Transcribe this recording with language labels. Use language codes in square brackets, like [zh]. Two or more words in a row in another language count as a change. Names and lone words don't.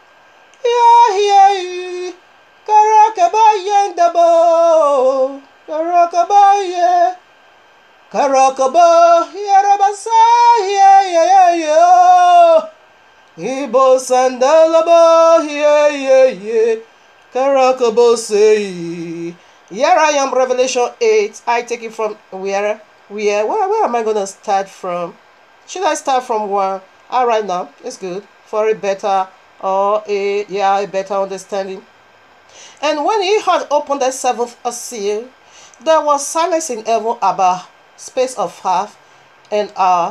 [en] Yeah. Karakaba, yendabo. Karakaba, yeah. Karakaba, Yarabasa, yeah. Ibo sandalaba, yeah. Karakabo say. Here I am, Revelation 8. I take it from where am I gonna start from? Should I start from 1? All right, now it's good for a better a better understanding. And when he had opened the 7th seal, there was silence in heaven about space of half an hour.